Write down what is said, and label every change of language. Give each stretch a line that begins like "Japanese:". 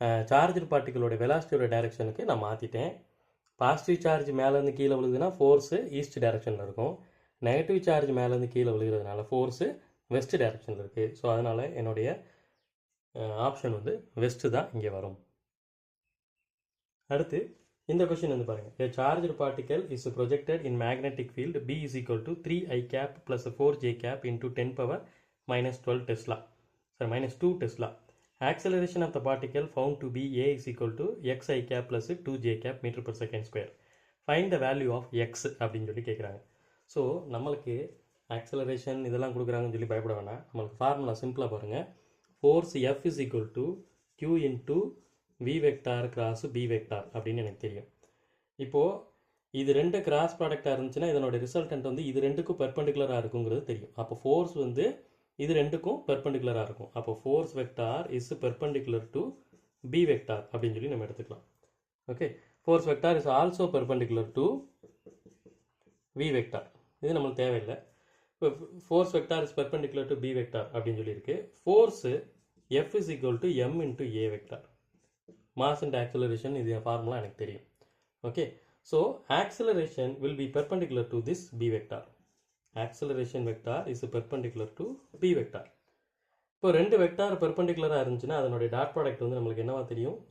Tamil: Charger பார்ட்டிகளோட வெலாசிட்டியோட டைரெக்ஷனுக்கு நான் மாற்றிட்டேன். Positive charge மேலேருந்து கீழே விழுகுதுன்னா ஃபோர்ஸு ஈஸ்ட் டைரெக்ஷனில் இருக்கும். நெகட்டிவ் சார்ஜ் மேலேருந்து கீழே விழுகிறதுனால ஃபோர்ஸு வெஸ்ட் டைரெக்ஷனில் இருக்குது. ஸோ அதனால் என்னுடைய ஆப்ஷன் வந்து வெஸ்ட்டு தான் இங்கே வரும். அடுத்து இந்த கொஸ்டின் வந்து பாருங்கள்.
English: A charged particle is projected in magnetic field B is equal to 3i cap plus 4j cap into 10 power minus 12 Tesla. Sorry, minus 2 Tesla. Acceleration of the particle found to be A is equal to xi cap plus 2j cap meter per second square. Find the value of x அப்படின்னு சொல்லி கேட்குறாங்க.
Tamil: So நம்மளுக்கு acceleration இதெல்லாம் கொடுக்குறாங்கன்னு சொல்லி பயப்பட வேணாம். நம்மளுக்கு ஃபார்முலா சிம்பிளாக பாருங்கள்.
English: force F is equal to Q into v vector cross b vector
Tamil: அப்படின்னு எனக்கு தெரியும். இப்போது இது ரெண்டு கிராஸ் ப்ராடக்டாக இருந்துச்சுன்னா இதனோட ரிசல்டன்ட் வந்து இது ரெண்டுக்கும் பெர்பெண்டிகுலராக இருக்குங்கிறது தெரியும். அப்போ ஃபோர்ஸ் வந்து இது ரெண்டுக்கும் பெர்பெண்டிகுலராக இருக்கும். அப்போ
English: force vector is perpendicular to b vector
Tamil: அப்படின்னு சொல்லி நம்ம எடுத்துக்கலாம்.
English: Okay, force vector is also perpendicular to v vector.
Tamil: இது நம்மளுக்கு தேவையில்லை.
English: இப்போ force vector is perpendicular to b vector
Tamil: அப்படின்னு சொல்லியிருக்கு.
English: Force F is equal to m into a vector. Mass and acceleration
Tamil: இது ஃபார்முலா எனக்கு தெரியும்.
English: Okay, so acceleration will be perpendicular to this b vector. Acceleration vector is perpendicular to b vector.
Tamil: இப்போ ரெண்டு vector பெர்பெண்டிகுலராக இருந்துச்சுன்னா அதனுடைய dot product வந்து நம்மளுக்கு என்னவா தெரியும்?